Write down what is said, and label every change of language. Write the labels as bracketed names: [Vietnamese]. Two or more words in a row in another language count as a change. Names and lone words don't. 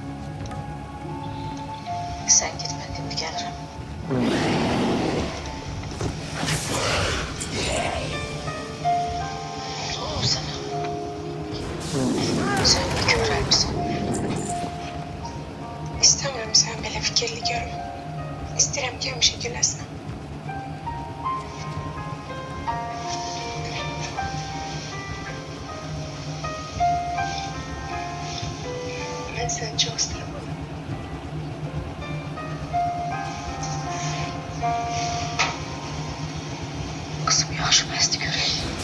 [Turkish] Sen git, ben şimdi gelirim. Ne oldu sana? Sen de körer misin? İstemiyorum sen [Azerbaijani] belə fikirli [Turkish] görüm. [Azerbaijani] İstəyirəm ki, həmişə güləsən. Mən səni çox istəyirəm. Kızım yaxşı məsti görək.